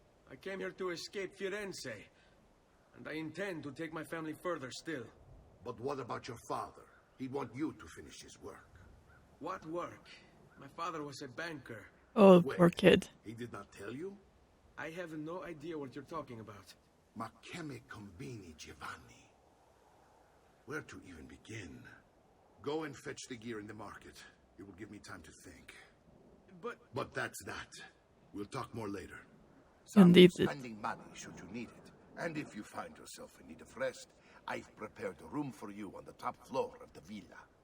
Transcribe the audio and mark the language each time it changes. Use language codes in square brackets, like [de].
[en] I came here to escape Firenze. And I intend to take my family further still. But what about your father? He'd want you to finish his work. What work? My father was a banker. Oh, Wait, poor kid. He did not tell you? I have no idea what you're talking about. [it] Ma che me combini, Giovanni? [en] Where to even begin? Go and fetch the gear in the market. It will give me time to think. But that's that. We'll talk more later. Indeed. Spending money should you need it. And if you find yourself in need of rest, I've prepared a room for you on the top floor of the villa.